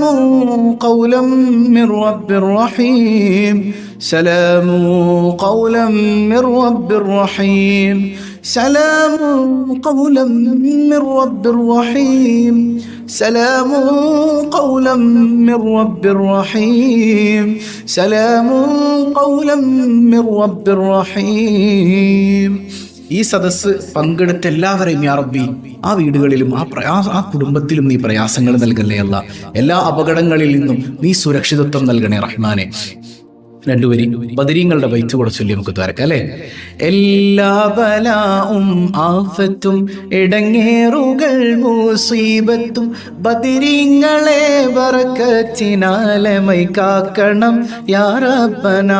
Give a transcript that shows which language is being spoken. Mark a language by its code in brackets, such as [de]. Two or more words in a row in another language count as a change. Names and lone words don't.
[ar] قولا من رب رحيم سلام قولا من رب رحيم سلام قولا من رب رحيم سلام قولا من رب رحيم سلام قولا من رب رحيم. [ml] ഈ സദസ്സ് പങ്കെടുത്ത എല്ലാവരെയും [ar] يا ربي [ml] ആ വീടുകളിലും ആ കുടുംബത്തിലും നീ പ്രയാസങ്ങൾ നൽകണേ അല്ലാ. എല്ലാ അപകടങ്ങളിൽ നിന്നും നീ സുരക്ഷിതത്വം നൽകണേ റഹ്മാനെ. രണ്ടുപേരി ബദരീങ്ങളുടെ ബൈത്ത് കൂടെ ചൊല്ലി നമുക്ക് തുറക്കാം അല്ലേ. എല്ലാ ബലാഉം ആഫത്തും ഇടങ്ങേറുകൾ മുസീബത്തും ബദരീങ്ങളെ ബറക്കത്തിനാലമൈ കാക്കണം [ar] يا ربنا.